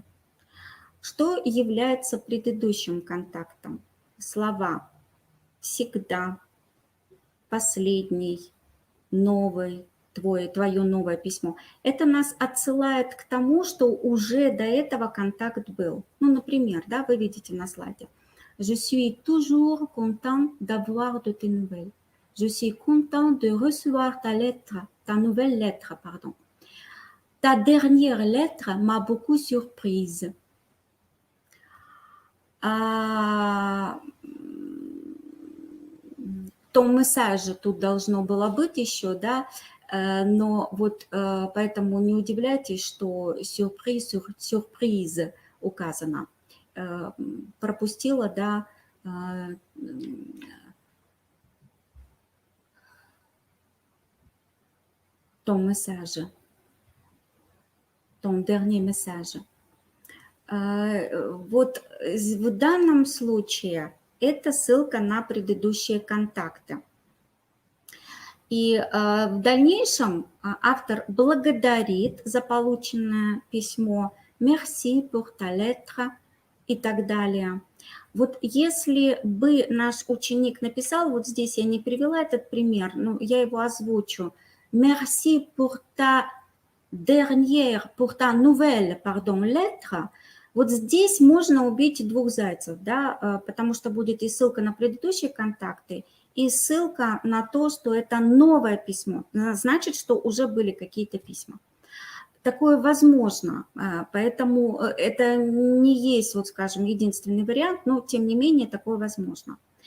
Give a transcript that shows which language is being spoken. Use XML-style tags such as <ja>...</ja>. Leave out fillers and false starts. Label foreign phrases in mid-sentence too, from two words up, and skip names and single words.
<ru>Что является предыдущим контактом? Слова «всегда», «последний», «новый», твое новое письмо. Это нас отсылает к тому, что уже до этого контакт был. Ну, например, да, вы видите на слайде.</ru> <fr>Je suis toujours content d'avoir de tes nouvelles. Je suis content de recevoir ta lettre, ta nouvelle lettre, pardon. Ta dernière lettre m'a beaucoup surprise. Ton message</fr> <ru>тут должно было быть еще, да, но вот поэтому не удивляйтесь, что сюрприз указано. Пропустила, да,</ru> <fr>ton message, ton dernier message.</fr> <ru>Вот в данном случае это ссылка на предыдущие контакты. И в дальнейшем автор благодарит за полученное письмо,</ru> <fr>merci pour ta lettre</fr> <ru>и так далее. Вот если бы наш ученик написал, вот здесь я не привела этот пример, но я его озвучу,</ru> <fr>merci pour ta dernière, pour ta nouvelle, pardon, lettre,</fr> <ru>вот здесь можно убить двух зайцев, да, потому что будет и ссылка на предыдущие контакты, и ссылка на то, что это новое письмо, значит, что уже были какие-то письма. Такое возможно, поэтому это не есть, вот скажем, единственный вариант, но тем не менее такое возможно.</ru>